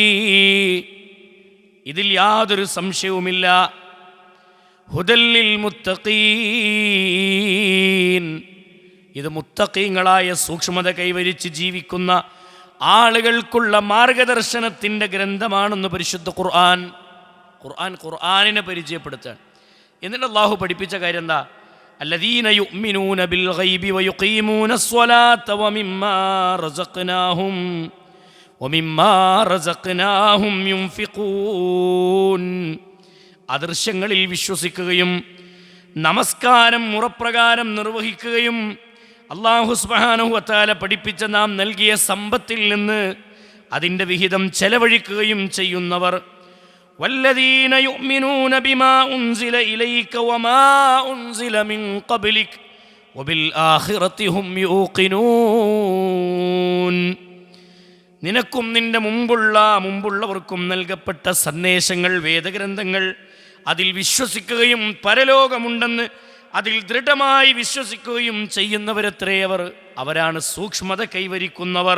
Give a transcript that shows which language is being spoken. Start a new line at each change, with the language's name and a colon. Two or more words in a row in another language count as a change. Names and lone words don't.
Malayalam: ഇതിൽ യാതൊരു സംശയവുമില്ല,
Arabic: هدى للمتقين,
Malayalam: ഇത് മുത്തഖീങ്ങളായ സൂക്ഷ്മത കൈവരിച്ച് ജീവിക്കുന്ന ആളുകൾക്കുള്ള മാർഗദർശനത്തിൻ്റെ ഗ്രന്ഥമാണെന്ന് പരിശുദ്ധ ഖുർആനിനെ പരിചയപ്പെടുത്താൻ. എന്നിട്ട് അല്ലാഹു പഠിപ്പിച്ച കാര്യം എന്താ?
Arabic: الذين يؤمنون بالغيب ويقيمون الصلاة ومما رزقناهم ينفقون.
Malayalam: അദൃശ്യങ്ങളിൽ വിശ്വസിക്കുകയും നമസ്കാരം മുറപ്രകാരം നിർവഹിക്കുകയും
Arabic: الله سبحانه وتعالى
Malayalam: പഠിപ്പിച്ച നാം നൽകിയ സമ്പത്തിൽ നിന്ന് അതിൻ്റെ വിഹിതം ചെലവഴിക്കുകയും ചെയ്യുന്നവർ.
Arabic: والذين يؤمنون بما أنزل إليك وما أنزل من قبلك وبالآخرة هم يوقنون.
Malayalam: നിനക്കും നിന്റെ മുമ്പുള്ളവർക്കും നൽകപ്പെട്ട സന്ദേശങ്ങൾ, വേദഗ്രന്ഥങ്ങൾ, അതിൽ വിശ്വസിക്കുകയും പരലോകമുണ്ടെന്ന് അതിൽ ദൃഢമായി വിശ്വസിക്കുകയും ചെയ്യുന്നവരെത്രയവർ, അവരാണ് സൂക്ഷ്മത കൈവരിക്കുന്നവർ.